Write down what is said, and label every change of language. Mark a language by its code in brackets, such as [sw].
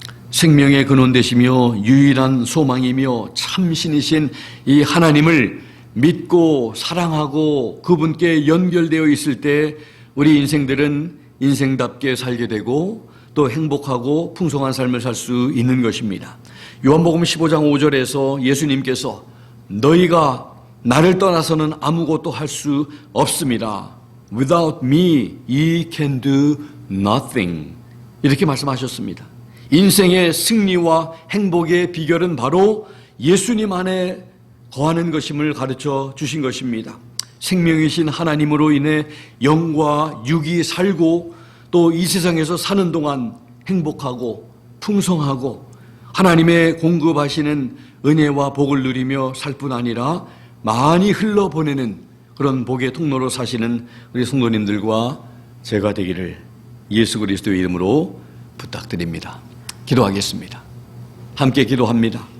[ko] 생명의 근원 되시며 유일한 소망이며 참신이신 이 하나님을 믿고 사랑하고 그분께 연결되어 있을 때 우리 인생들은 인생답게 살게 되고 또 행복하고 풍성한 삶을 살 수 있는 것입니다. 요한복음 15장 5절에서 예수님께서 너희가 나를 떠나서는 아무것도 할 수 없습니다. [en] Without me, ye can do nothing. [ko] 이렇게 말씀하셨습니다. 인생의 승리와 행복의 비결은 바로 예수님 안에 거하는 것임을 가르쳐 주신 것입니다. 생명이신 하나님으로 인해 영과 육이 살고 또 이 세상에서 사는 동안 행복하고 풍성하고 하나님의 공급하시는 은혜와 복을 누리며 살 뿐 아니라 많이 흘러보내는 그런 복의 통로로 사시는 우리 성도님들과 제가 되기를 예수 그리스도의 이름으로 부탁드립니다. 기도하겠습니다. 함께 기도합니다.